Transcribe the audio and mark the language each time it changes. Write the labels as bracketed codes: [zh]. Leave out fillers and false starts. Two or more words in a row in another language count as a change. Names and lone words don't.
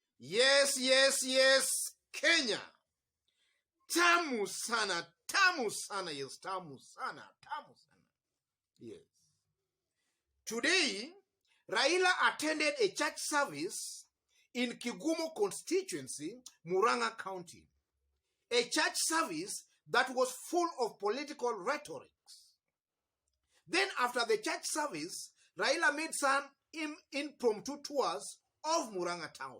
[en] Yes, yes, yes, Kenya. [sw] Tamu sana, tamu sana, yes, tamu sana, tamu sana. [en] Yes. Today, Raila attended a church service in Kigumo constituency, Muranga County. A church service that was full of political rhetoric. Then after the church service, Raila made some impromptu tours of Muranga town.